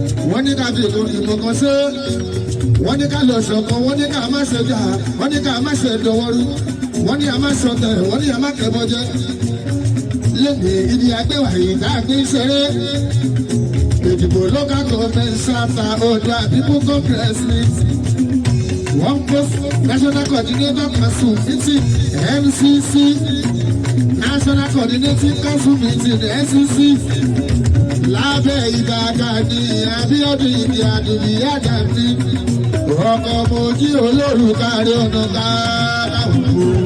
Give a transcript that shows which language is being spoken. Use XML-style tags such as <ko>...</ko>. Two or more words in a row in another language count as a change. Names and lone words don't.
<yo>Wọ́n ní ká fi ìbò, ìbò kan ṣe. Wọ́n ní ká lọ ṣọ̀kan, wọ́n ní ká má ṣe jà, wọ́n ní ká má ṣe dọwọ́rú. Wọ́n ní a má ṣọ̀tẹ̀, wọ́n ní a má kẹ́bọ jẹ. Lónìí, ibi àgbéwà yìí tá a gbé ń ṣeré. Ìdìbò</yo> <en>local government chapter</en> <yo>Oòduà People Congress ni.</yo> <en>One post National Coordinator Council meeting, N C C. National Coordinating Council meeting, N C C.</en> <yo>Lábẹ́ Ìbà Gani Abíọ́dún Ìdí Àdùnní Àdàbí. Ọkọ̀ mojí olórúkọ Ààrẹ Ọ̀nà Kakanfò.</yo>